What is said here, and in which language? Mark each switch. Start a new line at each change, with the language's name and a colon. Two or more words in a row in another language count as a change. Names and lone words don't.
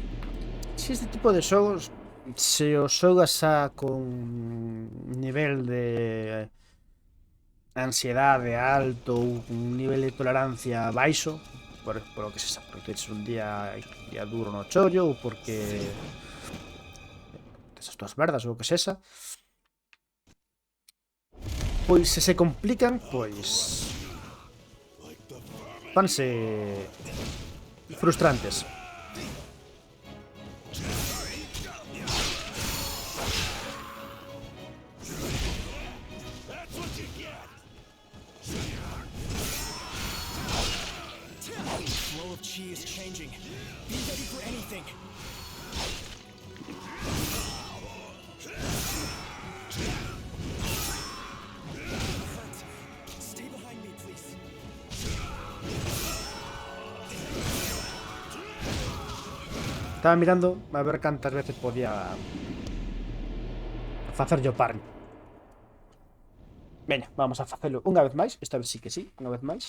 Galician: Si este tipo de xogos, se os xogas xa con nivel de ansiedade alto ou un nivel de tolerancia baixo, por o que se xa, porque es un día duro no chollo ou porque estas dúas merdas ou o que sexa, pois se complican, pois vanse frustrantes.
English: Flow of chi is changing. Be ready for anything. Stay behind me, please.
Galician: Estaba mirando a ver cantas veces podía facer yo parry. Veña, vamos a facelo unha vez máis. Esta vez sí que sí, unha vez máis.